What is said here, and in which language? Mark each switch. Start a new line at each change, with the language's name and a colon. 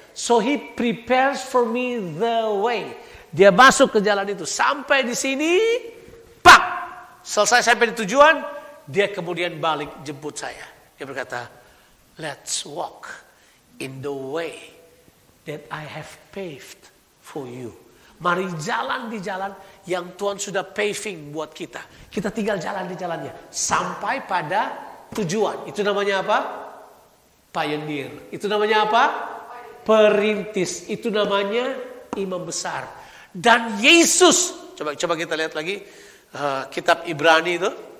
English: So he prepares for me the way.
Indonesian: Dia masuk ke jalan itu sampai di sini, pak, selesai sampai di tujuan, dia kemudian balik jemput saya. Dia berkata,
English: let's walk in the way that I have paved for you.
Indonesian: Mari jalan di jalan yang Tuhan sudah paving buat kita. Kita tinggal jalan di jalannya. Sampai pada tujuan. Itu namanya apa? Pioneer. Itu namanya apa? Perintis. Itu namanya imam besar. Dan Yesus. Coba kita lihat lagi. Kitab Ibrani itu.